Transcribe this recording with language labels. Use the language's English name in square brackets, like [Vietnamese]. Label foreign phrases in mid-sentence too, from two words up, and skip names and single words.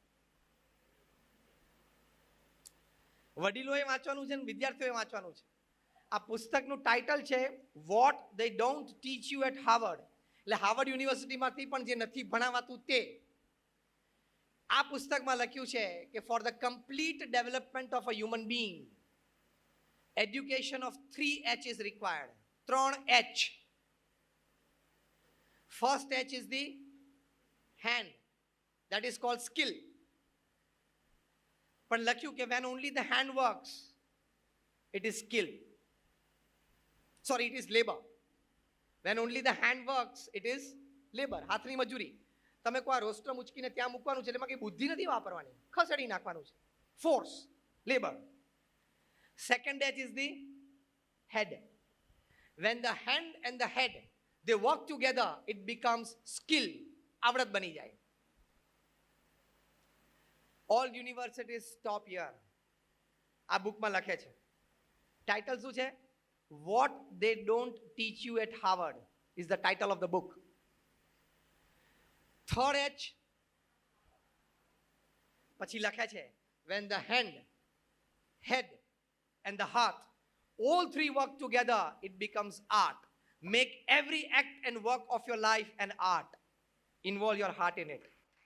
[Gujarati] વડીલોએ વાંચવાનું છે ને વિદ્યાર્થીઓએ વાંચવાનું છે. આ પુસ્તકનું ટાઇટલ છે વોટ દે ડોન્ટ ટીચ યુ એટ હાર્વર્ડ. એટલે હાર્વર્ડ યુનિવર્સિટીમાંથી પણ જે નથી ભણાવાતું તે. આ પુસ્તકમાં લખ્યું છે કે [English] for the complete development of a human being, education of 3 H is required. 3 H. First H is the hand. That is called skill. [Gujarati] પણ લખ્યું કે [English] when only the hand works, it is skill. Sorry, it is labor. When only the hand works, it is labor. [Gujarati] હાથની મજૂરી. તમે કોઈ રોસ્ટ્રમ ઉચકીને ત્યાં મૂકવાનું છે એટલે એમાં કંઈ બુદ્ધિ નથી વાપરવાની, ખસેડી નાખવાનું છે. [English] force, labour. Second H is the head. When the hand and the head, they work together, it becomes skill. [Gujarati] આવડત બની જાય. [English] All universities stop here. [Gujarati] આ બુકમાં લખે છે. ટાઇટલ શું છે? [English] What they don't teach you at Harvard is the title of the book. Third H, [Gujarati] પછી લખે છે [English] when the hand, head and the heart, all three work together, it becomes art. Make every act and work of your life an art. Involve your heart in it.